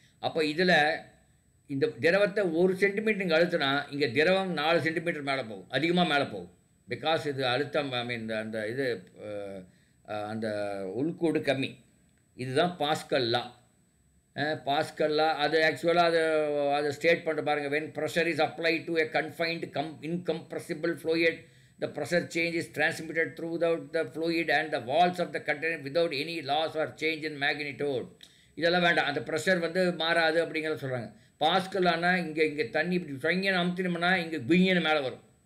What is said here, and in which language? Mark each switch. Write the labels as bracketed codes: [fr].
[ta] அப்போ இதில் இந்த திரவத்தை 1 சென்டிமீட்டர் அழுத்தினா இங்கே திரவம் 4 சென்டிமீட்டர் மேலே போகும், அதிகமாக மேலே போகும். பிகாஸ் இது அழுத்தம் அந்த இது அந்த உள்கூடு கம்மி. இதுதான் பாஸ்கல் லா. பாஸ்கல் லா அது ஆக்சுவலாக அதை ஸ்டேட் பண்ண பாருங்கள். [en] When pressure is apply to a confined incompressible fluid, the pressure change is transmitted throughout the fluid and the walls of the container without any loss or change in magnitude. [ta] இதெல்லாம் வேண்டாம், அந்த pressure வந்து மாறாது அப்படிங்கிறத சொல்கிறாங்க. Pascal ஆனால் இங்கே தண்ணி இப்படி சொங்கன்னு அமுத்தினோம்னா இங்கே குயின்னு மேலே வரும்.